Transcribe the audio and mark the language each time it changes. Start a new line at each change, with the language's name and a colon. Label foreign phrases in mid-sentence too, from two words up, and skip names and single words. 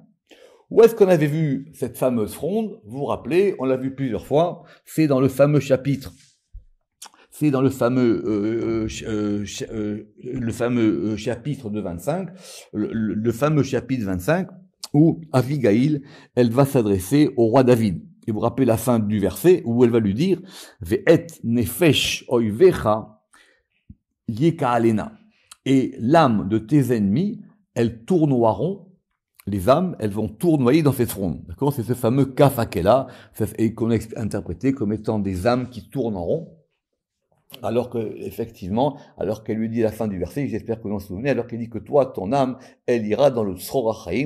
French: Où est-ce qu'on avait vu cette fameuse fronde? Vous vous rappelez, on l'a vu plusieurs fois, c'est dans le fameux chapitre. C'est dans le fameux chapitre de 25, le fameux chapitre 25, où Abigail, elle va s'adresser au roi David. Et vous vous rappelez la fin du verset, où elle va lui dire «
Hebrew: ואת נפש אויביך
French: » et l'âme de tes ennemis, elles tournoieront, les âmes, elles vont tournoyer dans cette fronde. D'accord? C'est ce fameux kafakela, et qu'on a interprété comme étant des âmes qui tourneront, alors que, effectivement, alors qu'elle lui dit à la fin du verset, j'espère que vous en souvenez, alors qu'elle dit que toi, ton âme, elle ira dans le
Hebrew: צרור החיים.